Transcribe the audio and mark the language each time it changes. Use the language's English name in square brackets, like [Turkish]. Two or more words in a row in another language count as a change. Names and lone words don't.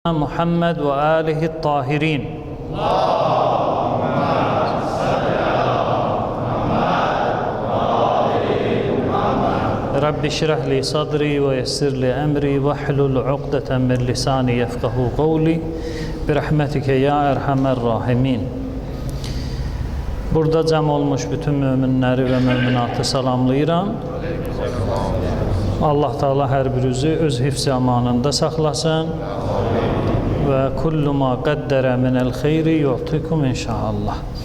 [Arabic] محمد وآله الطاهرين رب اشرح لي صدري ويسر لي أمري واحلل عقدة من لساني يفقهوا قولي برحمتك يا أرحم الراحمين. [Azerbaijani] Burada cəm olmuş bütün möminləri və möminatı salamlayıram. Allah Teala hər birinizi öz hifz amanında saxlasın və [Arabic] كل ما قدر من الخير يؤتيكم [Azerbaijani] inşallah.